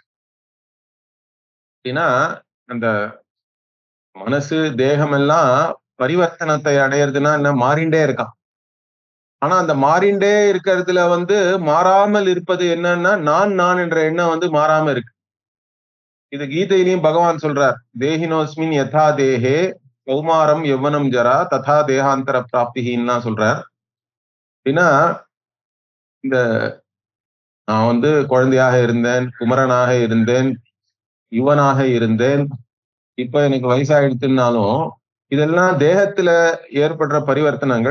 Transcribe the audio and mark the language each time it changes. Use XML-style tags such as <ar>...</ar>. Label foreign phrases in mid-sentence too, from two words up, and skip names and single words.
<ta>அப்படின்னா அந்த மனசு, தேகம் எல்லாம் பரிவர்த்தனத்தை அடையிறதுன்னா என்ன, மாறிண்டே இருக்கான். ஆனா அந்த மாறிண்டே இருக்கிறதுல மாறாமல் இருப்பது என்னன்னா நான் என்ற எண்ணம் மாறாம இருக்கு. இது கீதையிலையும் பகவான் சொல்றார்.</ta> <sa>देहिनोऽस्मिन् यथा देहे कौमारं यौवनं जरा तथा देहान्तर</sa> <ta>பிராப்திகின்னா சொல்றார். அப்படின்னா இந்த நான் குழந்தையாக இருந்தேன், குமரனாக இருந்தேன், யுவனாக இருந்தேன், இப்ப எனக்கு வயசாயிடுச்சுன்னாலும் இதெல்லாம் தேகத்துல ஏற்படுற பரிவர்த்தனங்கள்.</ta>